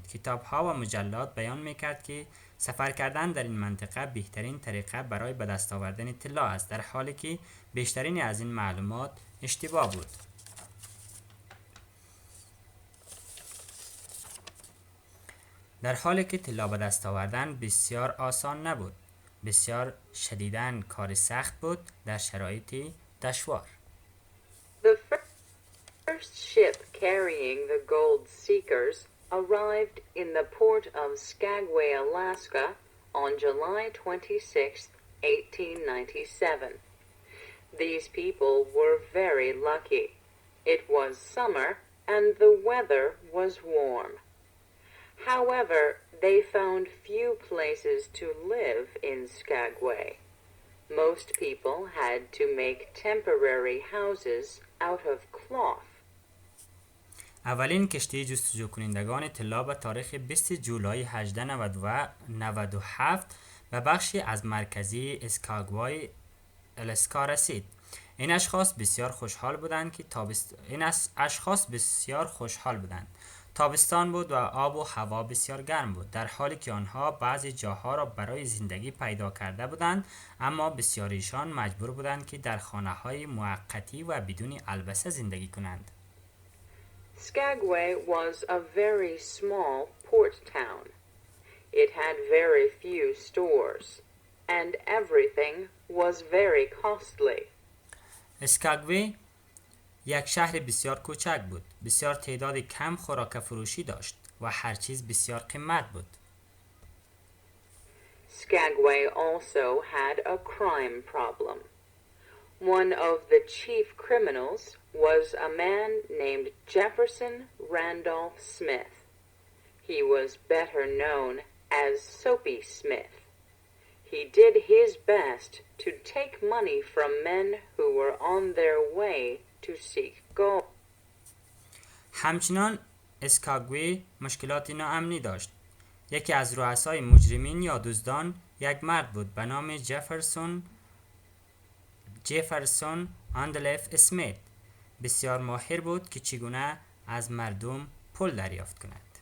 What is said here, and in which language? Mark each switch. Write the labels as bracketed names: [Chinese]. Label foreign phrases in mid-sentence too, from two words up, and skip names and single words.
[Persian] کتاب ها و مجلات بیان میکرد که سفر کردن در این منطقه بهترین طریقه برای به دست آوردن طلا است، در حالی که بیشترین از این معلومات اشتباه بود. در حالی که طلا به دست آوردن بسیار آسان نبود، بسیار شدیداً کار سخت بود در شرایط دشوار. [English] The first ship carrying the gold seekers arrived in the port of Skagway, Alaska on July 26, 1897. These people were very lucky. It was summer and the weather was warm. However, they found few places to live in Skagway. Most people had to make temporary houses out of cloth. [Persian] اولین کشتی جستجو کنندگان طلا به تاریخ 20 جولای 1897 به بخشی از مرکزی اسکاگوای الاسکا رسید. این اشخاص بسیار خوشحال بودند. تابستان بود و آب و هوا بسیار گرم بود، در حالی که آنها بعضی جاها را برای زندگی پیدا کرده بودند، اما بسیاریشان مجبور بودند که در خانه‌های موقتی و بدون البسه زندگی کنند. [English] Skagway was a very small port town. It had very few stores, and everything was very costly. [Persian] اسکاگوی یک شهر بسیار کوچک بود. بسیار تعداد کم خوراک فروشی داشت و هر چیز بسیار قیمت بود. [English] Skagway also had a crime problem. One of the chief criminals was a man named Jefferson Randolph Smith. He was better known as Soapy Smith. He did his best to take money from men who were on their way to seek gold. [Persian] همچنان اسکاگوی مشکلات ناامنی داشت. یکی از رؤسای مجرمین یا دزدان یک مرد بود به نام جفرسون آندلف اسمیت. بسیار ماهر بود که چگونه از مردم پول دریافت کند.